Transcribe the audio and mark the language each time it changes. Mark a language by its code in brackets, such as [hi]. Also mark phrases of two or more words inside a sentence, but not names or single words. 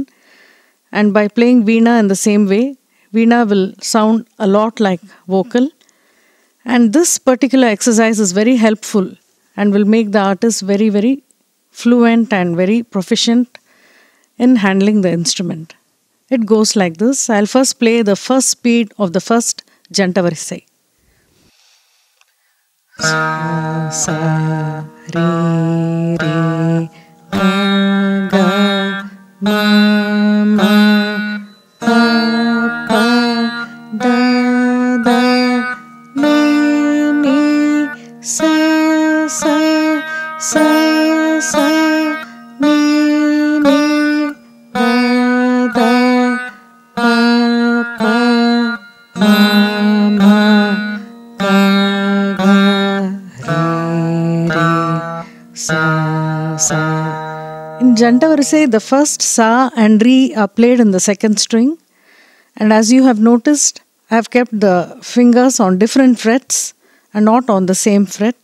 [en] And by playing Veena in the same way, Veena will sound a lot like vocal. And this particular exercise is very helpful and will make the artist very, very fluent and very proficient in handling the instrument. It goes like this. I'll first play the first speed of the first Janta Varsai. Sa, sa, re, re, ga, ga, ma, ma, pa, pa, da, da, ni, ni, sa, sa, sa, sa, ni, ni, da, da, pa, pa, ma, ma, ga, ga, re, re, sa, sa. In Janta Varsai, the first sa and re are played in the second string. And as you have noticed, I have kept the fingers on different frets and not on the same fret.